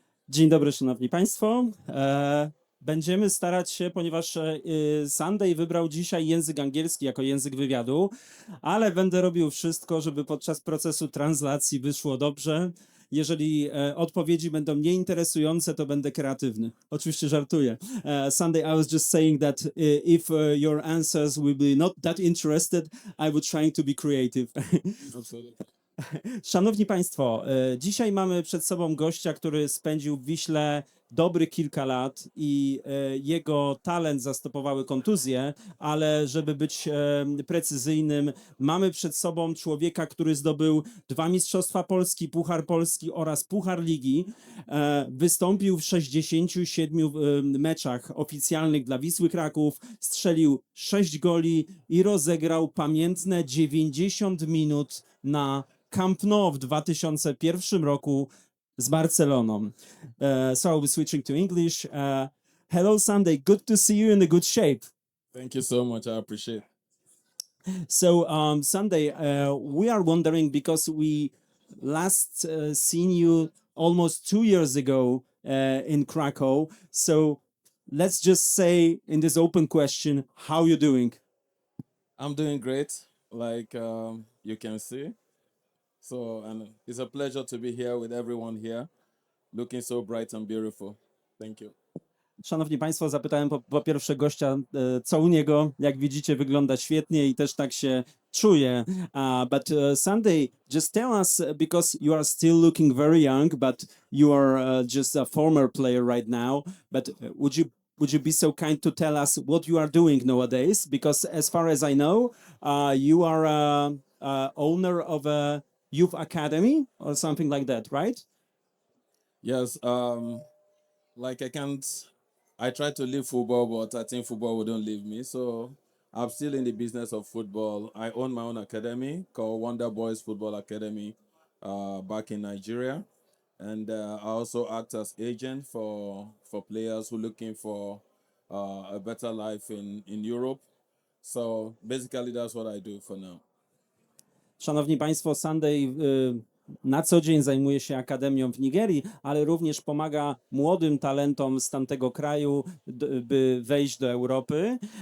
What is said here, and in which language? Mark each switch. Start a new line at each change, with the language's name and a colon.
Polish: Dzień dobry, szanowni państwo. Będziemy starać się, ponieważ Sunday wybrał dzisiaj język angielski jako język wywiadu, ale będę robił wszystko, żeby podczas procesu translacji wyszło dobrze. Jeżeli odpowiedzi będą nieinteresujące, to będę kreatywny. Oczywiście żartuję.
English: Sunday, I was just saying that if your answers will be not that interested, I would try to be creative.
Polish: Szanowni Państwo, dzisiaj mamy przed sobą gościa, który spędził w Wiśle dobrych kilka lat i jego talent zastopowały kontuzje, ale żeby być precyzyjnym, mamy przed sobą człowieka, który zdobył 2 Mistrzostwa Polski, Puchar Polski oraz Puchar Ligi. Wystąpił w 67 meczach oficjalnych dla Wisły Kraków, strzelił 6 goli i rozegrał pamiętne 90 minut na Camp Nou w 2001 roku z Barceloną.
English: So I'll be switching to English. Hello, Sunday. Good to see you in a good shape. Thank you so much. I appreciate it. So, Sunday, we are wondering because we last seen you almost 2 years ago in Krakow. So let's just say in this open question, how you doing? I'm doing great, like you can see. So, and it's a pleasure to be here with everyone here, looking so bright and beautiful. Thank you.
Polish: Szanowni Państwo, zapytałem po pierwsze gościa, co u niego. Jak widzicie, wygląda świetnie i też tak się czuje.
English: But Sunday, just tell us, because you are still looking very young, but you are just a former player right now. But would you be so kind to tell us what you are doing nowadays? Because as far as I know, you are owner of a youth academy or something like that, right? Yes, like I try to leave football, but I think football wouldn't leave me. So I'm still in the business of football. I own my own academy called Wonder Boys Football Academy back in Nigeria. And I also act as agent for players who are looking for a better life in Europe. So basically that's what I do for now.
Polish: Szanowni Państwo, Sunday na co dzień zajmuje się akademią w Nigerii, ale również pomaga młodym talentom z tamtego kraju, by wejść do Europy.